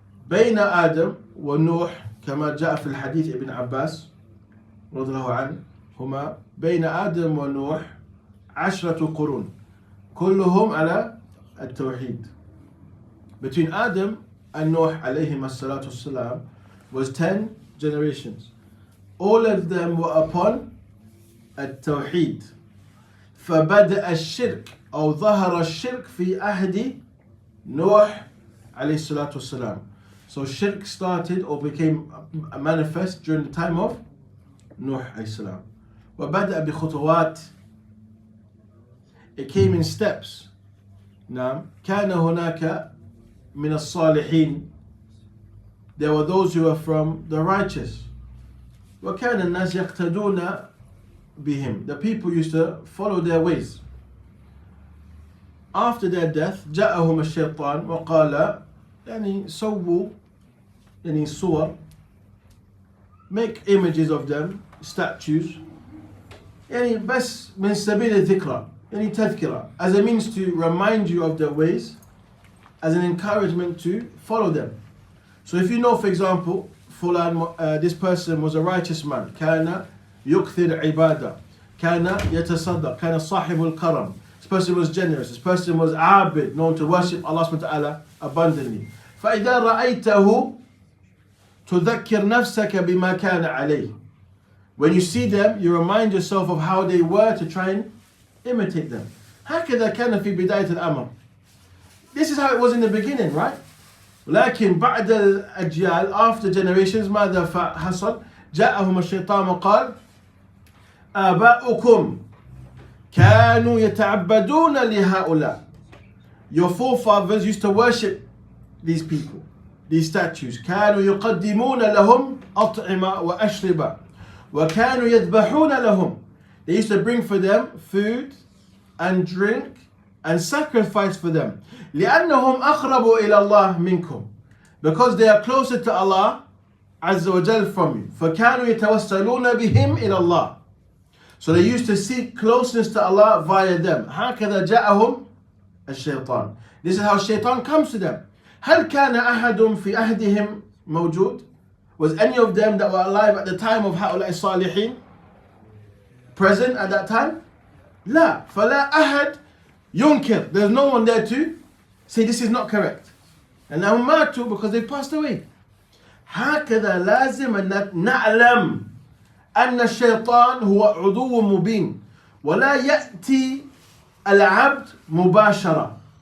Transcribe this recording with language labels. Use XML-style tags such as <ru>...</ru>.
<ar>بين آدم ونوح كما جاء في الحديث ابن عباس رضي الله عنه هما بين آدم ونوح 10 قرون كلهم على التوحيد.</ar> <en>Between Adam and Nuh alayhi salatu wassalam was 10 generations. All of them were upon التوحيد.</en> <ar>فبدأ الشرك أو ظهر الشرك في عهد نوح عليه الصلاة والسلام.</ar> <en>So shirk started or became manifest during the time of Nuh alayhi salam.</en> <ar>وبدأ بخطوات.</ar> <en>It came in steps.</en> <ar>نعم. كان هناك من الصالحين.</ar> <en>There were those who were from the righteous.</en> <ar>وكان الناس يقتدون بهم.</ar> <en>The people used to follow their ways. After their death</en> <ar>جاءهم الشيطان وقال يعني سووا يعني صور,</ar> <en>make images of them, statues,</en> <ar>يعني بس من سبيل الذكرى, يعني تذكرة,</ar> <en>as a means to remind you of their ways, as an encouragement to follow them. So if you know, for example, this person was a righteous man,</en> <ar>كان يكثر عبادة, كان يتصدق, كان صاحب الكرم,</ar> <en>this person was generous, this person was abid, known to worship Allah subhanahu wa ta'ala abundantly.</en> <ar>فإذا رأيته تذكر نفسك بما كان عليه.</ar> <en>When you see them, you remind yourself of how they were to try and imitate them.</en> <ar>هكذا كان في بداية الأمر.</ar> <en>This is how it was in the beginning, right?</en> <ar>لكن بعد الأجيال,</ar> <en>after generations,</en> <ar>ماذا حصل؟ جاءهم الشيطان وقال آباؤكم كانوا يتعبدون لهؤلاء.</ar> <en>Your forefathers used to worship these people, these statues.</en> <ar>كانوا يقدمون لهم أطعمة وأشربة وكانوا يذبحون لهم.</ar> <en>They used to bring for them food and drink and sacrifice for them.</en> <ar>لأنهم أقرب إلى الله منكم.</ar> <en>Because they are closer to Allah عز وجل from you.</en> <ar>فكانوا يتوسلون بهم إلى الله.</ar> <en>So they used to seek closeness to Allah via them.</en> <ar>هكذا جاءهم الشيطان.</ar> <en>This is how shaitan comes to them.</en> <ar>هل كان أحد في عهدهم موجود?</ar> <en>Was any of them that were alive at the time of</en> <ar>هؤلاء الصالحين</ar> <en>present at that time?</en> <ar>لا. فلا أحد ينكر.</ar> <en>There's no one there to say this is not correct. And now</en> <ar>ماتوا</ar> <en>because they passed away.</en> <ar>هكذا لازم أن نعلم أن الشيطان هو عدو مبين ولا يأتي العبد مباشرة.</ar>